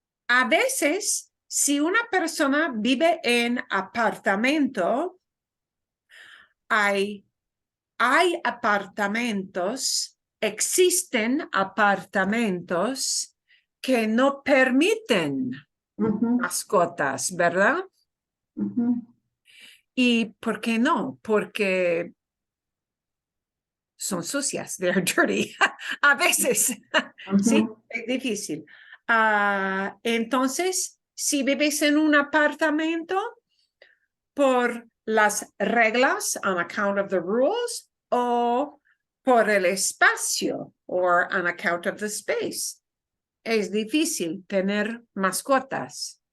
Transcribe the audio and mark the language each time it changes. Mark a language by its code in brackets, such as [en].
[es] A veces, si una persona vive en apartamento, hay apartamentos, existen apartamentos que no permiten mascotas, ¿verdad? ¿Y por qué no? Porque son sucias, [en] they're dirty. [es] A veces, sí, es difícil. Entonces, si vives en un apartamento, por las reglas, [en] on account of the rules, [es] o por el espacio, [en] or on account of the space, [es] es difícil tener mascotas.